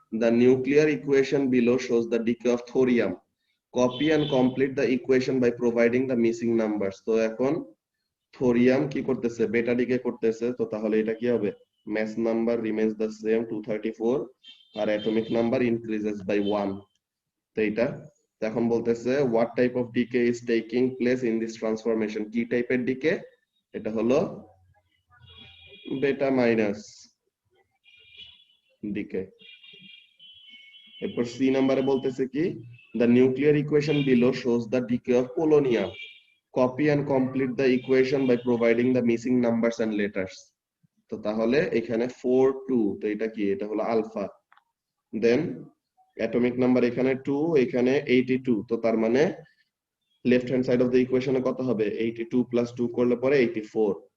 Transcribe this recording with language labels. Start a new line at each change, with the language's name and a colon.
English: the nuclear equation below shows the decay of thorium, copy and complete the equation by providing the missing numbers।
Bangla: তো এখন thorium কি করতেছে, বেটা decay করতেছে, তো তাহলে এটা কি হবে,
English: mass number remains the same 234
Bangla: আর
English: atomic number increases by 1।
Bangla: তো এটা তো এখন বলতেছে
English: what type of decay is taking place in this transformation,
Bangla: কি টাইপের ডিকে, এটা হলো বেটা মাইনাস ডিকে।
English: এরপর সি নাম্বারে বলতেছে কি, the nuclear equation below shows the decay of polonium, copy and complete the equation by providing the missing numbers and letters।
Bangla: তো তাহলে এখানে 4 2, তো এটা কি, এটা হলো আলফা। দেন অ্যাটমিক নাম্বার এখানে 2, এখানে 82, তো তার মানে left hand side of the ইকুয়েশনে কত হবে, 82 প্লাস 2 করলে পরে 84।